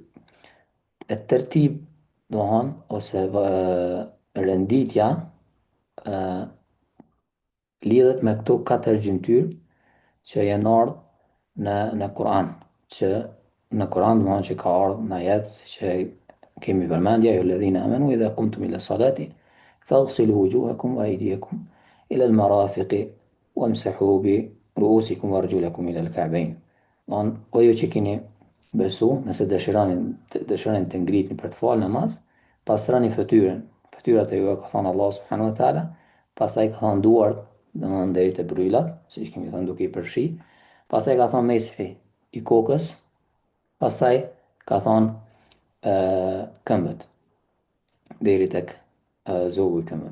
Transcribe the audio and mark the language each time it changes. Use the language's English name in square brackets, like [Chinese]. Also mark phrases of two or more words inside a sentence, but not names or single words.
[Albanian] E tërtib, dohon, ose renditja lidhet me këto katër gjymtyr që janë ardhur në Kur'an, që në Kur'an domthon që ka ardhur në ajet që kemi përmendja, ju [Arabic] الذين آمنوا إذا قمتم إلى الصلاة فاغسلوا وجوهكم وأيديكم إلى المرافق وامسحوا برؤوسكم وأرجلكم إلى الكعبين. [Albanian] Don, o ju që keni besu, nëse dëshironi të ngritni për të falë namaz, pastroni fytyrën. Fytyrat e juve ka thënë Allah [Arabic] سبحانه وتعالى, [Albanian] pastaj ka thënë duart, domthon deri te brylat, siç kemi thënë duke i përfshi. Pastaj ka thënë meshi i kokës, pastaj ka thonë këmbët, deri tek zogu i këmbëve.